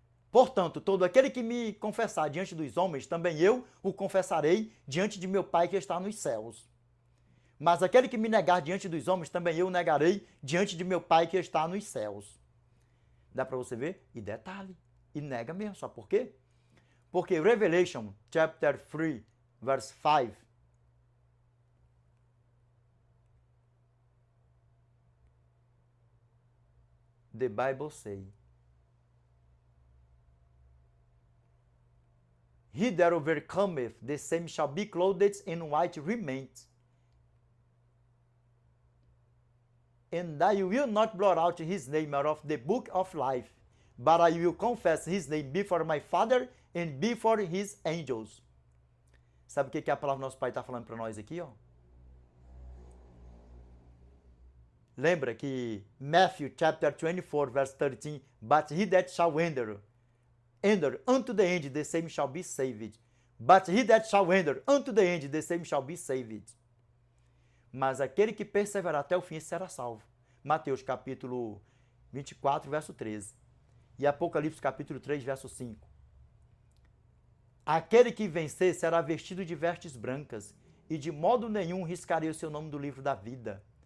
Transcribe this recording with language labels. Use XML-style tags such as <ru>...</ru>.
<pt>Portanto, todo aquele que me confessar diante dos homens, também eu o confessarei diante de meu Pai que está nos céus. Mas aquele que me negar diante dos homens, também eu o negarei diante de meu Pai que está nos céus. Dá para você ver? E detalhe, e nega mesmo, sabe por quê? Porque</pt> <en>Revelation, chapter 3, verse 5, the Bible say, he that overcometh, the same shall be clothed in white raiment. And I will not blot out his name out of the book of life, but I will confess his name before my Father and before his angels.</en> <pt>Sabe o que a palavra do nosso Pai está falando para nós aqui, ó? Lembra que</pt> <en>Matthew chapter 24, verse 13, but he that shall enter unto the end, the same shall be saved. But he that shall enter unto the end, the same shall be saved.</en> <pt>Mas aquele que perseverar até o fim será salvo. Mateus capítulo 24, verso 13. E Apocalipse capítulo 3, verso 5. Aquele que vencer será vestido de vestes brancas, e de modo nenhum riscarei o seu nome do livro da vida.</pt>